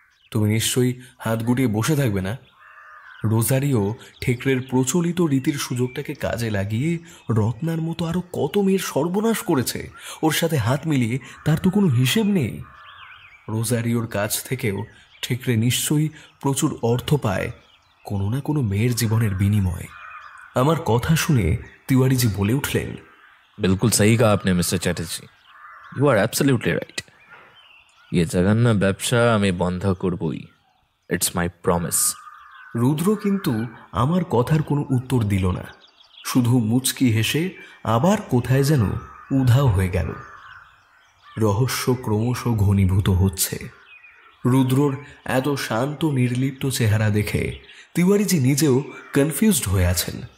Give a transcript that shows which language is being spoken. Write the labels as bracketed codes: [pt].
[bn] তুমি নিশ্চয়ই হাত গুটিয়ে বসে থাকবে না? রোজারিও ঠেকরের প্রচলিত রীতির সুযোগটাকে কাজে লাগিয়ে রত্নার মতো আরো কত মেয়ের সর্বনাশ করেছে। ওর সাথে হাত মিলিয়ে তার তো কোনো হিসেব নেই। রোজারিওর কাছ থেকেও ঠেকরে নিশ্চয়ই প্রচুর অর্থ পায় কোনো না কোনো মেয়ের জীবনের বিনিময়ে। আমার কথা শুনে তিওয়ারিজি বলে উঠলেন, [hi] बिल्कुल सही कहा आपने mister Chatterjee, [en] You are absolutely right. [hi] ये जघन्य [bn] ব্যবসা আমি বন্ধ করবই। [en] It's my promise. [bn] রুদ্র কিন্তু আমার কথার কোনো উত্তর দিল না, শুধু মুচকি হেসে আবার কোথায় যেন উধাও হয়ে গেল। রহস্য ক্রমশ ঘনীভূত হচ্ছে। রুদ্রর এত শান্ত নির্লিপ্ত চেহারা দেখে তিওয়ারিজি নিজেও কনফিউজড হয়ে আছেন।